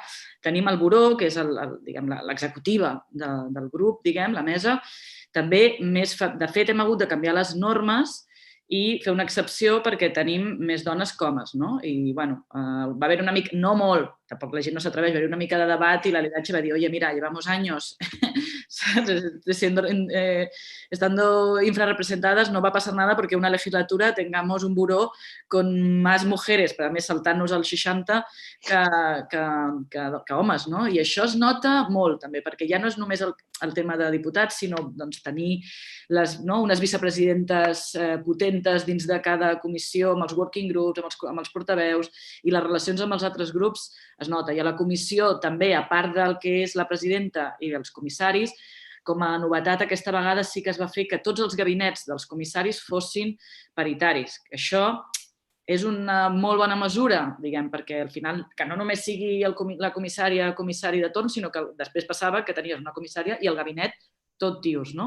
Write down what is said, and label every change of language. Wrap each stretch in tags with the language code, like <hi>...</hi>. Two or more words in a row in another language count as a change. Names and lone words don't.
<ca>Tenim el Buró, que és l'executiva del grup, la mesa. També, de fet, hem hagut de canviar les normes i fer una excepció perquè tenim més dones que homes. I va haver una mica, no molt, tampoc la gent no s'atreveix, va haver una mica de debat i la Irache va dir,</ca> <es>oye, mira, llevamos años estando infrarrepresentadas, no va a pasar nada porque una legislatura tengamos un buró con más mujeres,</es> <ca>però a més saltant-nos als 60 que homes. I això es nota molt també, perquè ja no és només el tema de diputats, sinó tenir unes vicepresidentes potentes dins de cada comissió, amb els</ca> <en>working groups,</en> <ca>amb els portaveus, i les relacions amb els altres grups es nota. I a la comissió també, a part del que és la presidenta i els comissaris, com a novetat aquesta vegada sí que es va fer que tots els gabinets dels comissaris fossin paritaris. Això és una molt bona mesura, diguem, perquè al final, que no només sigui la comissària comissari de torn, sinó que després passava que tenies una comissària i el gabinet tot tios, no?</ca>